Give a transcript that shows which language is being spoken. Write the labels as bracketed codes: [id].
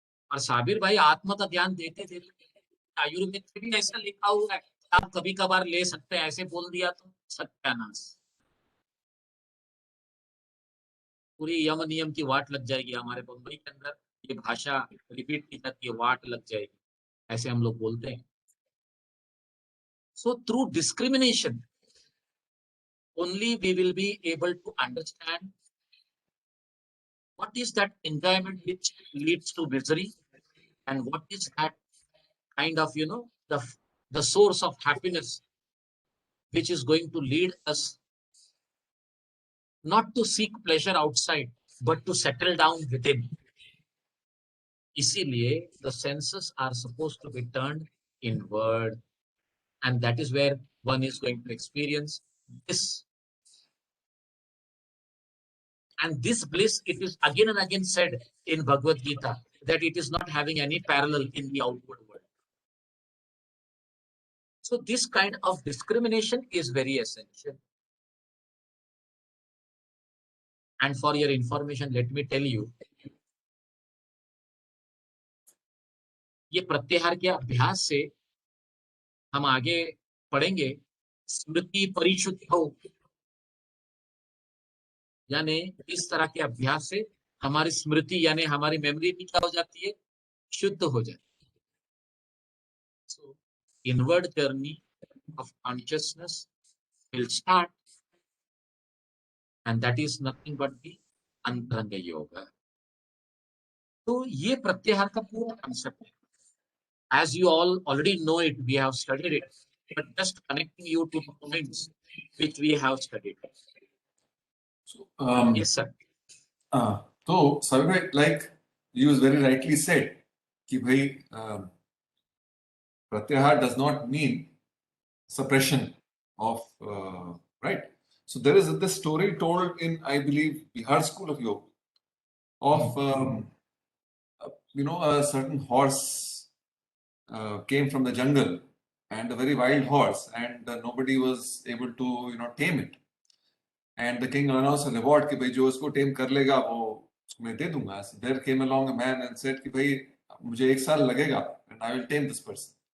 [hi] और साबिर भाई आत्म का ज्ञान देते देते आयुर्वेद में भी ऐसा लिखा हुआ है, आप कभी कभार ले सकते हैं, ऐसे बोल दिया तो सत्यानाश. पूरी यम नियम की वाट लग जाएगी हमारे बम्बई के अंदर, ये भाषा रिपीट की जाती है, वाट लग जाएगी, ऐसे हम लोग बोलते हैं. [en] So through discrimination only we will be able to understand what is that enjoyment which leads to misery, and what is that kind of the source of happiness which is going to lead us not to seek pleasure outside but to settle down within. [hi] इसीलिए [en] the senses are supposed to be turned inward, and that is where one is going to experience this. And this bliss, it is again and again said in Bhagavad Gita that it is not having any parallel in the outward world. So this kind of discrimination is very essential. And for your information, let me tell you, [hi] ये प्रत्याहार के अभ्यास से हम आगे पढ़ेंगे स्मृति परिशुद्ध हो, यानी इस तरह के अभ्यास से हमारी स्मृति यानी हमारी मेमोरी भी क्या हो जाती है? शुद्ध हो जाती है. [en] So inward journey of consciousness will start, and that is nothing but the antaranga yoga. [hi] तो ये प्रत्याहार का पूरा कंसेप्ट है. [en] As you all already know it, we have studied it, but just connecting you to the points which we have studied. So, Yes, sir. So, Sabir, like you very rightly said, [hi] कि भाई [en] Pratyahar does not mean suppression of, right? So there is this story told in, I believe, Bihar School of Yoga of, a certain horse came from the jungle, and a very wild horse, and nobody was able to, tame it. And the king announced a reward [hi] कि भाई जो उसको tame कर लेगा वो उसको मैं दे दूंगा. [en] So there came along a man and said [hi] कि भाई मुझे 1 साल लगेगा [en] and I will tame this person.